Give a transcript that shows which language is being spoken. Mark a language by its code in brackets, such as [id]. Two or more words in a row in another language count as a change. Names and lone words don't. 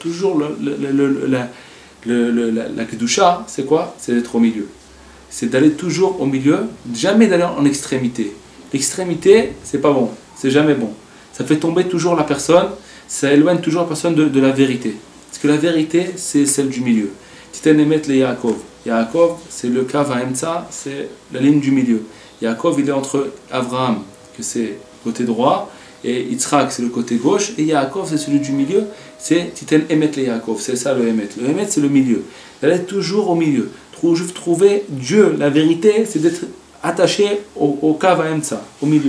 [fr] Toujours la Kedusha, c'est quoi? C'est d'être au milieu. C'est d'aller toujours au milieu, jamais d'aller en extrémité. L'extrémité, c'est pas bon, c'est jamais bon. Ça fait tomber toujours la personne, ça éloigne toujours la personne de la vérité. Parce que la vérité, c'est celle du milieu. [he] תתן אמת ליעקב. [fr] Yaakov, c'est le [he] קו האמצע, [fr] c'est la ligne du milieu. Yaakov, il est entre Abraham, que c'est le côté droit, et Yitzhak, c'est le côté gauche, et Yaakov, c'est celui du milieu, c'est [he] תתן אמת ליעקב, [fr] c'est ça le emet. Le emet, c'est le milieu. D'aller toujours au milieu. Trouver Dieu, la vérité, c'est d'être attaché au [he] קו האמצע, [fr] au milieu.